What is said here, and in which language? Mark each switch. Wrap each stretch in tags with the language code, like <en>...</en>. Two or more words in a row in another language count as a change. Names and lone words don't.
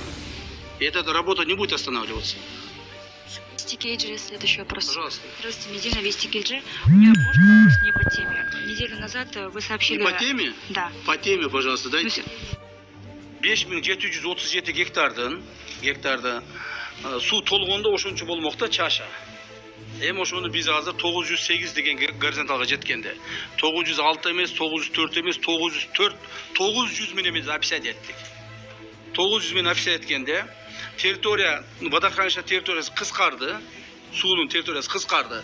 <ru>И эта работа не будет останавливаться. Вести Кейджи, следующий вопрос. Пожалуйста. Здравствуйте, Медина, Вести Кейджи. У меня вопрос не по теме. Неделю назад вы сообщили... Не по теме? Да. По теме, пожалуйста, дайте. Ну,</ru> <ky>5737 гектардан суу толгондо ошончо болмокта чаша. Эми ошону биз азыр 908 деген горизонталга жеткенде 906 эмес, 904 эмес, 900 менен биз описать эттик. 900 менен описать эткенде территория, водохранилище территориясы кыскарды, суунун территориясы кыскарды.</ky>